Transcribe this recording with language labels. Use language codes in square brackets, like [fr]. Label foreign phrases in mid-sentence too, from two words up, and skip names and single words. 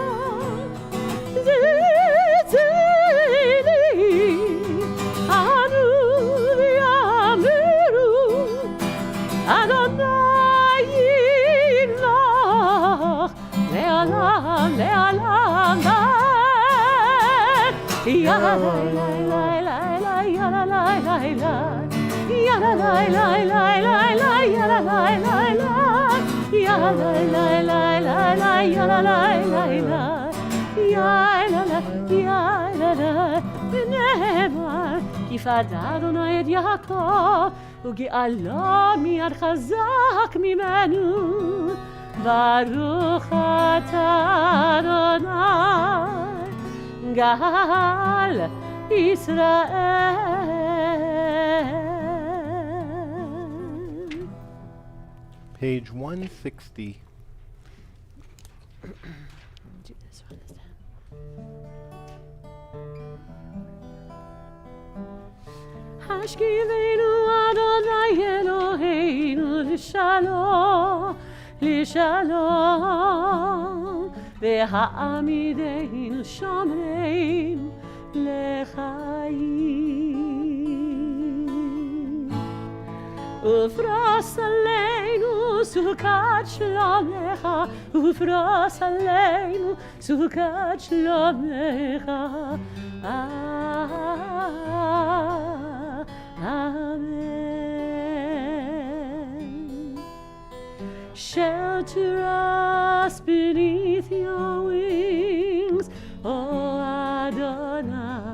[he] זיני אנו ויאמרו אדוני ימלוך לעולם לעולם. Ya la la la la la, ya la la la la, ya la la la la la la, ya la la la la, ya la la la la la, ya la la la la, ya la la la ונאמר כי פדה אדוני את יעקב וגאלו מיד חזק ממנו. ברוך אתה אדוני גאל ישראל. [en] Page 160. Do this one this time. [he] השכיבנו אדוני אלוהינו לשלום, לשלום, והעמידנו שומרים לחיים. ופרוס עלינו סוכת שלומך, ופרוס עלינו סוכת שלומך. [en] Amen. Shelter us beneath your wings, O Adonai.